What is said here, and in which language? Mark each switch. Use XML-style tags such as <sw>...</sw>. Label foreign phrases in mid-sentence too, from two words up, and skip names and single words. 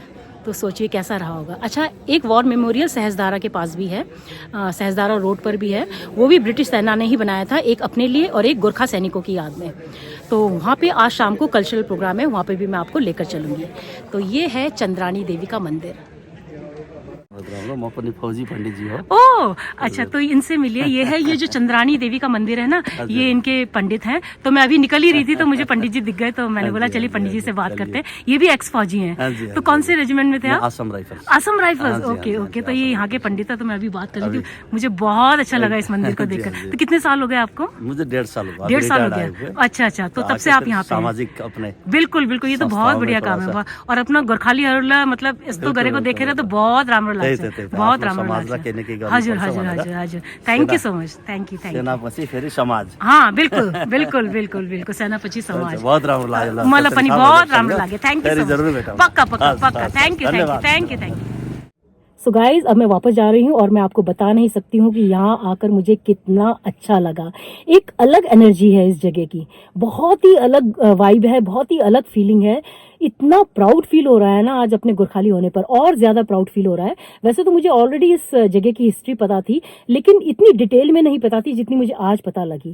<hi>तो सोचिए कैसा रहा होगा। अच्छा, एक</hi> <en>war memorial</en> <hi>सहसदारा के पास भी है, सहसदारा रोड पर भी है, वो भी ब्रिटिश सेना ने ही बनाया था, एक अपने लिए और एक गोरखा सैनिकों की याद में। तो वहाँ पे आज शाम को</hi> <en>cultural program</en> <hi>है, वहाँ पे भी मैं आपको लेकर चलूँगी। तो ये है चंद्राणी देवी का मंदिर।</hi> <ne>म पनि फौजी पंडित जी हो।</ne> <hi>ओह अच्छा, तो इनसे मिलिए। ये है, ये जो चंद्राणी देवी का मंदिर है ना, ये इनके पंडित हैं। तो मैं अभी निकल ही रही थी तो मुझे पंडित जी दिख गए, तो मैंने बोला चलिए पंडित जी से बात करते हैं। ये भी एक्स फौजी हैं। तो कौन से रेजिमेंट में थे आप? असम राइफल्स। असम राइफल्स,</hi> <en>okay okay.</en> <hi>तो ये यहाँ के पंडित है, तो मैं अभी बात कर रही थी। मुझे बहुत अच्छा लगा इस मंदिर को देखकर। तो कितने साल हो गए आपको? मुझे 1.5 साल हुआ। 1.5 साल हो गया। अच्छा अच्छा, तो तब से आप यहाँ पे सामाजिक अपने। बिल्कुल बिल्कुल, ये तो बहुत बढ़िया काम है। और अपना गोरखाली हरला, मतलब इस तो गरे को देखे रहे तो बहुत</hi> <ne>राम लाग्छ,</ne> <hi>बहुत</hi> <ne>हजुर हजुर हजुर हजुर।</ne> <en>thank you so much, thank you.</en> <ne>सेनापछि फेरि समाज।</ne> <hi>हाँ बिल्कुल बिल्कुल बिल्कुल बिल्कुल,</hi> <ne>सेनापछि समाज। बहुत राम्रो लाग्यो। मलाई पनि बहुत राम्रो लाग्यो।</ne> <en>thank you so</en> <hi>जरूर</hi> <en>मच।</en> <ne>भेटौँ।</ne> <hi>पक्का पक्का पक्का।</hi> <en>thank you thank you thank you thank you. so guys,</en> <hi>अब मैं वापस जा रही हूँ और मैं आपको बता नहीं सकती हूँ कि यहाँ आकर मुझे कितना अच्छा लगा। एक अलग एनर्जी है इस जगह की, बहुत ही अलग वाइब है, बहुत ही अलग फीलिंग है। इतना</hi> <en>proud feel</en> <hi>हो रहा है ना आज अपने गोरखाली होने पर, और ज्यादा</hi> <en>proud feel</en> <hi>हो रहा है। वैसे तो मुझे ऑलरेडी इस जगह की हिस्ट्री पता थी, लेकिन इतनी डिटेल में नहीं पता थी जितनी मुझे आज पता लगी।</hi>